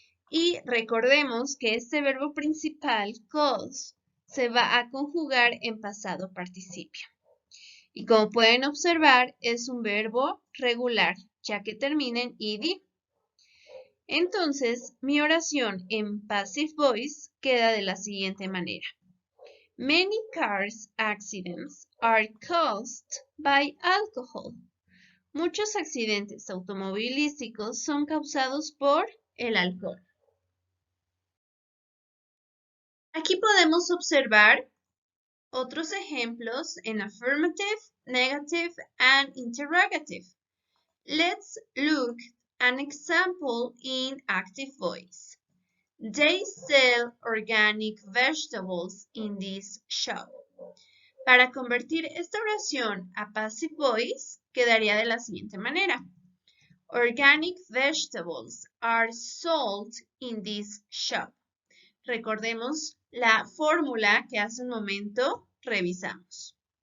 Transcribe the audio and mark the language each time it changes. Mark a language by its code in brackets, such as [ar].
[es] Y recordemos que este verbo principal, cause, se va a conjugar en pasado participio. Y como pueden observar, es un verbo regular, ya que termina en ed. Entonces, mi oración en passive voice queda de la siguiente manera. [en] Many cars accidents are caused by alcohol. [es] Muchos accidentes automovilísticos son causados por el alcohol. Aquí podemos observar otros ejemplos en [en] affirmative, negative, and interrogative. Let's look at an example in active voice. They sell organic vegetables in this shop. [es] Para convertir esta oración a passive voice, quedaría de la siguiente manera. [en] organic vegetables are sold in this shop. [es] Recordemos la fórmula que hace un momento revisamos.